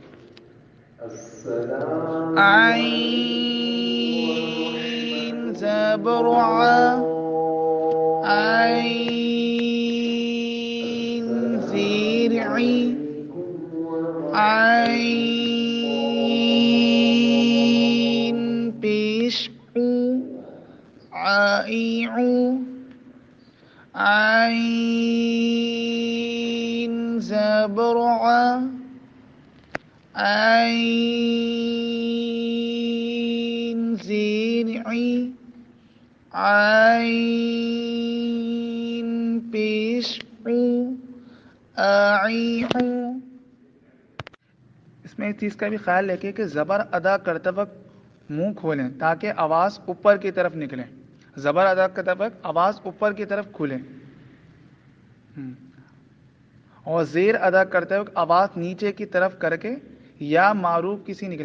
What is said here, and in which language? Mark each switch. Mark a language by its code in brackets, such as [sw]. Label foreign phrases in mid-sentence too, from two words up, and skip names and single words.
[ur] عین زبر ع، عین زیر عی، عین پیش او، عی او. عین زبر ع، عین زیر عی، عین پیش او، اعی او. اس میں اس چیز کا بھی خیال رکھیں کہ زبر ادا کرتے وقت منہ کھولیں تاکہ آواز اوپر کی طرف نکلے. زبر ادا کرتے وقت آواز اوپر کی طرف کھلے، اور زیر ادا کرتے وقت آواز نیچے کی طرف کر کے یا معروف کسی نکلے.